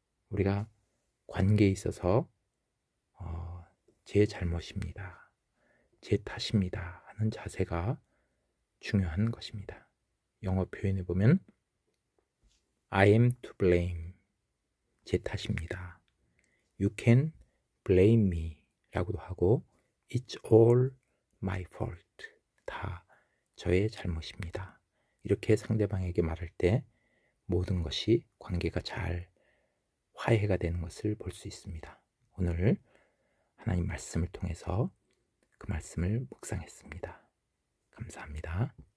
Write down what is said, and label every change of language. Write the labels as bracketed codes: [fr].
[ko] 우리가 관계에 있어서 제 잘못입니다, 제 탓입니다 하는 자세가 중요한 것입니다. 영어 표현에 보면 [en] I am to blame, [ko] 제 탓입니다. [en] You can blame me [ko] 라고도 하고 [en] It's all my fault, [ko] 다 저의 잘못입니다. 이렇게 상대방에게 말할 때 모든 것이 관계가 잘 화해가 되는 것을 볼 수 있습니다. 오늘 하나님 말씀을 통해서 그 말씀을 묵상했습니다. 감사합니다.